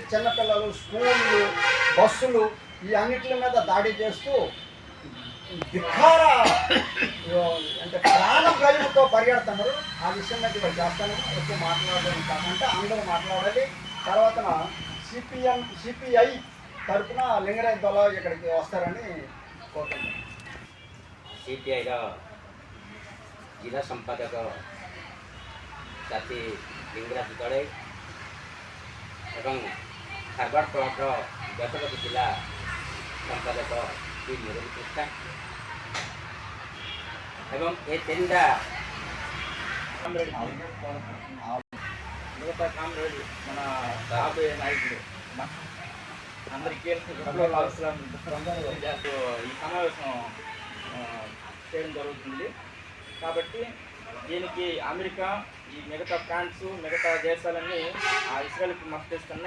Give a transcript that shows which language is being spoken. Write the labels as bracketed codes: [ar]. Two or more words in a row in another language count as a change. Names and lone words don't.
[te] చిన్నపిల్లలు, స్కూళ్ళు, బస్సులు ఈ అన్నిటి మీద దాడి చేస్తూ ధిక్కార అంటే ప్రాణం భయంతో పరిగెడుతున్నారు. ఆ విషయం మీద ఇవాళ చేస్తాను. ఎక్కువ మాట్లాడడం కాకుండా అందరూ మాట్లాడాలి. తర్వాత సిపిఐ తరఫున లింగరాజ్ దొల ఇక్కడికి వస్తారని కోరుకుంటున్నాను. సిపిఐలో జిల్లా సంపాదక [or] ସାଥୀ ଲିଙ୍ଗରାଜ ଦଳେ ଏବଂ ଖାରବାଡ଼ ବ୍ଲକର ଗଜପତି ଜିଲ୍ଲା ସମ୍ପାଦକ ଶ୍ରୀ ମୁରଲୀ କୃଷ୍ଣା ଏବଂ ଏ ତିନିଟା [te] మిగతా కామ్రేడ్ మన రాబోయే నాయకుడు అందరికీ ఈ సమావేశం చేయడం జరుగుతుంది. కాబట్టి దీనికి అమెరికా, ఈ మిగతా ఫ్రాన్స్, మిగతా దేశాలన్నీ ఆ ఇస్రాయల్కి మద్దతు ఇస్తున్నాయి.